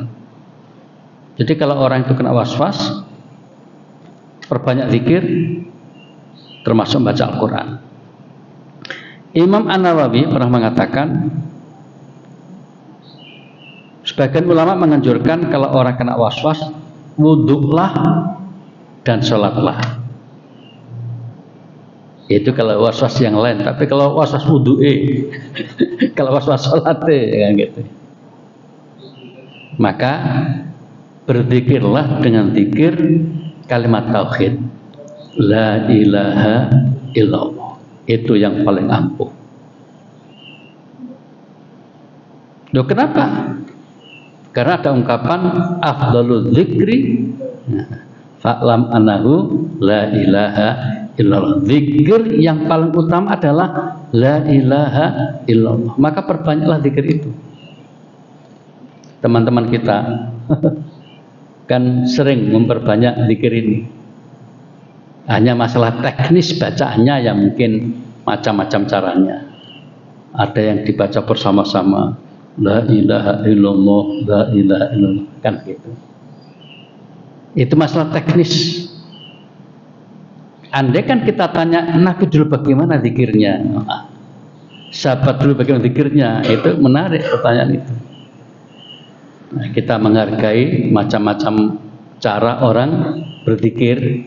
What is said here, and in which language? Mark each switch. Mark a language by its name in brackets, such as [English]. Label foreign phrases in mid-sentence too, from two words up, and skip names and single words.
[Indonesian] Jadi kalau orang itu kena was-was, perbanyak zikir, termasuk membaca Al-Quran. Imam An-Nawawi pernah mengatakan, sebagian ulama menganjurkan kalau orang kena was-was, wudhulah dan sholatlah. Itu kalau was-was yang lain. Tapi kalau was-was wudhu'e, kalau was-was sholat'e, kan gitu. Maka berzikirlah dengan zikir kalimat tauhid, [Arabic] لا إله إلا الله. [Indonesian] Itu yang paling ampuh. Loh, kenapa? Karena ada ungkapan [Arabic] أفضل الذكر فاعلم أنه لا إله إلا الله. [Indonesian] Zikir yang paling utama adalah [Arabic] لا إله إلا الله. [Indonesian] Maka perbanyaklah zikir itu. Teman-teman kita kan sering memperbanyak zikir ini. Hanya masalah teknis bacaannya yang mungkin macam-macam caranya. Ada yang dibaca bersama-sama, [Arabic] لا إله إلا الله، لا إله إلا الله, [Indonesian] kan gitu. Itu masalah teknis. Andai kan kita tanya Nabi dulu bagaimana zikirnya, sahabat dulu bagaimana zikirnya, itu menarik pertanyaan itu. Nah, kita menghargai macam-macam cara orang berzikir.